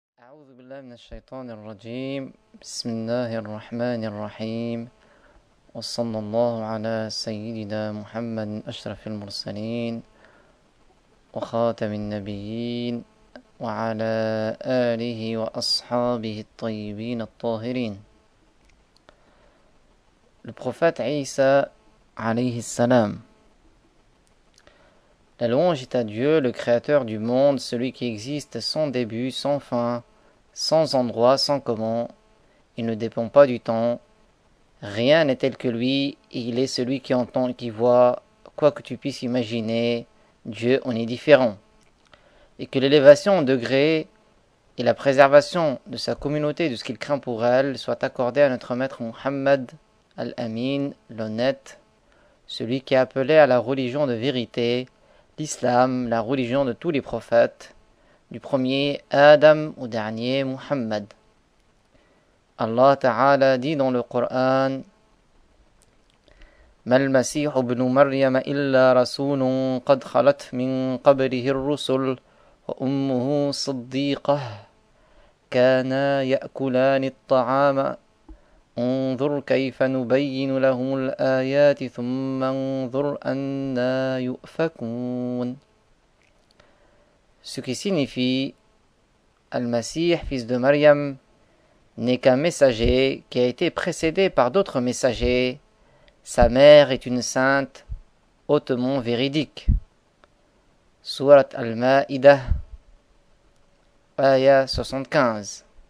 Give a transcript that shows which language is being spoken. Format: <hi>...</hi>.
<ar>أعوذ بالله من الشيطان الرجيم بسم الله الرحمن الرحيم وصلى الله على سيدنا محمد أشرف المرسلين وخاتم النبيين وعلى آله وأصحابه الطيبين الطاهرين.</ar> <fr>Le prophète Isa alayhi salam. La louange est à Dieu, le créateur du monde, celui qui existe sans début, sans fin, sans endroit, sans comment. Il ne dépend pas du temps. Rien n'est tel que lui, et il est celui qui entend et qui voit, quoi que tu puisses imaginer. Dieu en est différent. Et que l'élévation en degré et la préservation de sa communauté, de ce qu'il craint pour elle, soit accordée à notre maître Muhammad al-Amin, l'honnête, celui qui est appelé à la religion de vérité, l'islam, la religion de tous les prophètes, du premier Adam au dernier Muhammad. Allah Ta'ala dit dans le Coran:</fr> <ar>ما المسيح ابن مريم إلا رسول قد خلت من قبله الرسل وأمه صديقة كانا يأكلان الطعام انظر كيف نبين لهم الآيات ثم انظر أنا يؤفكون.</ar> <fr>Ce qui signifie Al-Masih, fils de Maryam, n'est qu'un messager qui a été précédé par d'autres messagers. Sa mère est une sainte hautement véridique. Surat Al-Ma'idah, Aya 75.</fr>